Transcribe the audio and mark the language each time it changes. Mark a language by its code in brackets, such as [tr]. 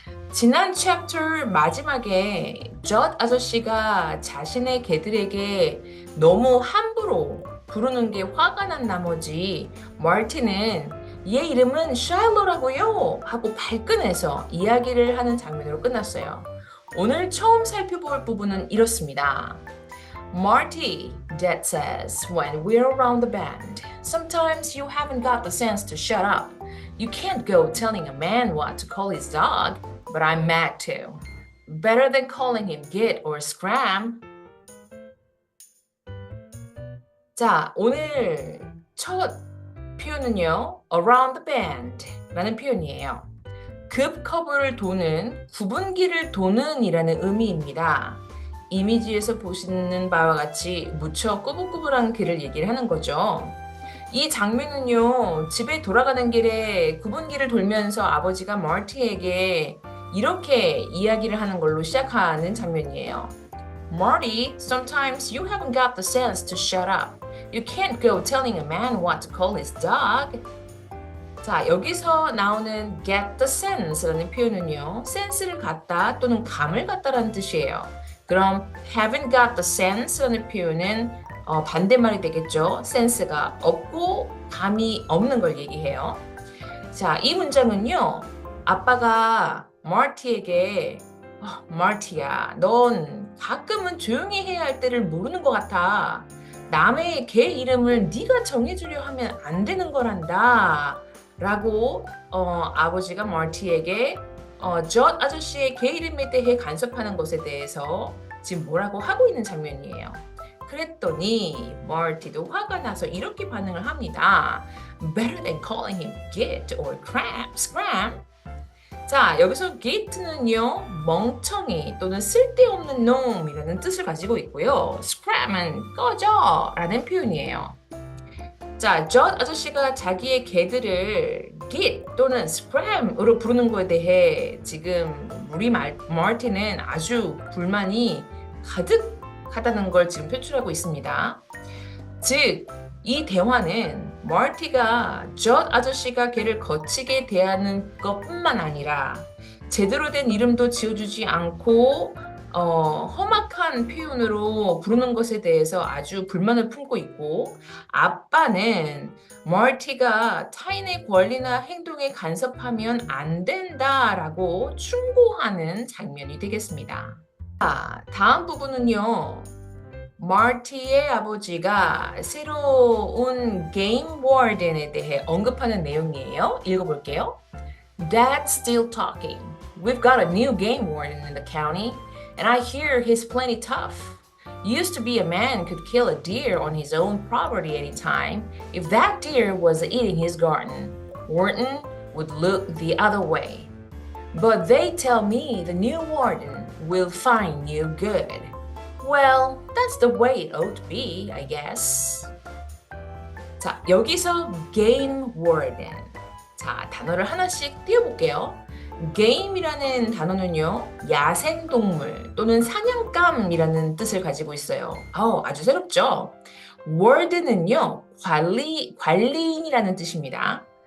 [ko] 지난 챕터 마지막에 젖 아저씨가 자신의 개들에게 너무 함부로 부르는 게 화가 난 나머지 마르틴은 얘 이름은 샬로라고요 하고 발끈해서 이야기를 하는 장면으로 끝났어요. 오늘 처음 살펴볼 부분은 이렇습니다. [en] Marty, Dad says, when we're around the band, sometimes you haven't got the sense to shut up. You can't go telling a man what to call his dog, but I'm mad too. Better than calling him Git or Scram. [ko] 자, 오늘 첫 표현은요, [en] around the band [ko] 라는 표현이에요. 급 커브를 도는, 구분기를 도는 이라는 의미입니다. 이미지에서 보시는 바와 같이 무척 꾸불꾸불한 길을 얘기를 하는 거죠. 이 장면은요, 집에 돌아가는 길에 구분기를 돌면서 아버지가 마티에게 이렇게 이야기를 하는 걸로 시작하는 장면이에요. [en] Marty, sometimes you haven't got the sense to shut up. You can't go telling a man what to call his dog. [ko] 자, 여기서 나오는 [en] get the sense [ko] 라는 표현은요, 센스를 갖다 또는 감을 갖다라는 뜻이에요. 그럼 [en] haven't got the sense [ko] 라는 표현은 반대말이 되겠죠. 센스가 없고 감이 없는 걸 얘기해요. 자, 이 문장은요, 아빠가 마티에게 마티야, 넌 가끔은 조용히 해야 할 때를 모르는 것 같아. 남의 개 이름을 네가 정해주려 하면 안 되는 거란다. 라고 아버지가 마티에게 젖 아저씨의 개 이름에 대해 간섭하는 것에 대해서 지금 뭐라고 하고 있는 장면이에요. 그랬더니 마티도 화가 나서 이렇게 반응을 합니다. [en] Better than calling him Git or Scram. [ko] 자, 여기서 Git는요, 멍청이 또는 쓸데없는 놈이라는 뜻을 가지고 있고요. Scram은 꺼져 라는 표현이에요. 자, 젖 아저씨가 자기의 개들을 Git 또는 Scram으로 부르는 것에 대해 지금 우리 마티는 아주 불만이 가득하다는 걸 지금 표출하고 있습니다. 즉, 이 대화는 마티가 젖 아저씨가 걔를 거치게 대하는 것뿐만 아니라 제대로 된 이름도 지어주지 않고 험악한 표현으로 부르는 것에 대해서 아주 불만을 품고 있고, 아빠는 마티가 타인의 권리나 행동에 간섭하면 안 된다라고 충고하는 장면이 되겠습니다. 자, 다음 부분은요, 마티의 아버지가 새로운 게임 워든에 대해 언급하는 내용이에요. 읽어볼게요. [en] Dad's still talking. We've got a new game warden in the county, and I hear he's plenty tough. Used to be a man could kill a deer on his own property anytime if that deer was eating his garden. Warden would look the other way. But they tell me the new warden will find you good. Well, that's the way it ought to be, I guess. [ko] 자, 여기서 game warden. 자, 단어를 하나씩 띄워볼게요. game이라는 단어는요, 야생동물 또는 사냥감이라는 뜻을 가지고 있어요. 아주 새롭죠? warden은요, 관리인이라는 뜻입니다.